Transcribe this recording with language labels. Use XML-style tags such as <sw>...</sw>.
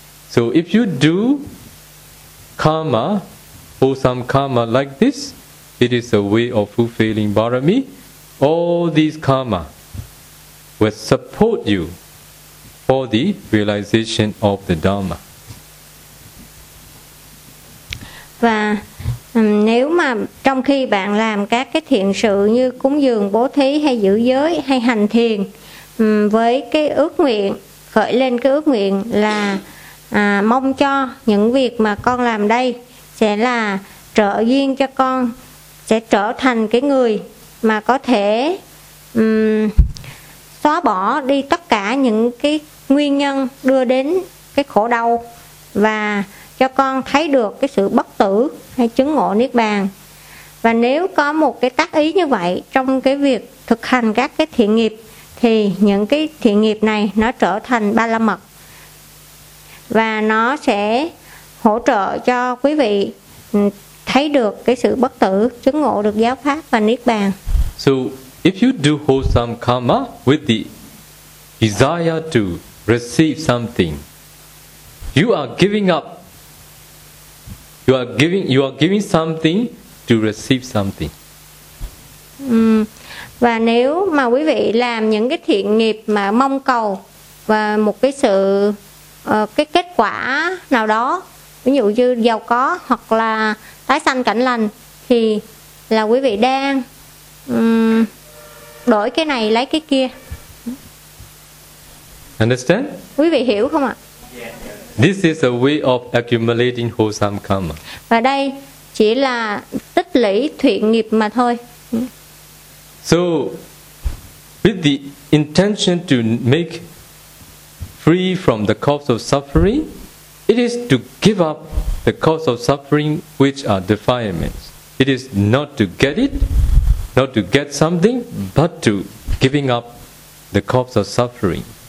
<en>So if you do karma, wholesome karma like this, it is a way of fulfilling parami. All these karma will support you for the realization of the Dharma.</en> <vi>Và nếu mà trong khi bạn làm các cái thiện sự như cúng dường, bố thí hay giữ giới hay hành thiền với cái ước nguyện, khởi lên cái ước nguyện là mong cho những việc mà con làm đây sẽ là trợ duyên cho con, sẽ trở thành cái người mà có thể xóa bỏ đi tất cả những cái nguyên nhân đưa đến cái khổ đau và cho con thấy được cái sự bất tử hay chứng ngộ niết bàn. Và nếu có một cái tác ý như vậy trong cái việc thực hành các cái thiện nghiệp thì những cái thiện nghiệp này nó trở thành ba la mật và nó sẽ hỗ trợ cho quý vị thấy được cái sự bất tử, chứng ngộ được giáo pháp và niết bàn.</vi> <en>So if you do wholesome karma with the desire to receive something, you are giving up, you are giving something to receive something.</en> <vi>Và nếu mà quý vị làm những cái thiện nghiệp mà mong cầu và một cái sự cái kết quả nào đó, ví dụ như giàu có hoặc là tái sanh cảnh lành, thì là quý vị đang đổi cái này lấy cái kia.</vi> <en>Understand?</en> <vi>Quý vị hiểu không ạ?</vi> <en>This is a way of accumulating wholesome karma.</en> <vi>Và đây chỉ là tích lũy thiện nghiệp mà thôi.</vi> <en>So, with the intention to make free from the cause of suffering, it is to give up the cause of suffering which are defilements. It is not to get it, not to get something, but to giving up the cause of suffering.</en>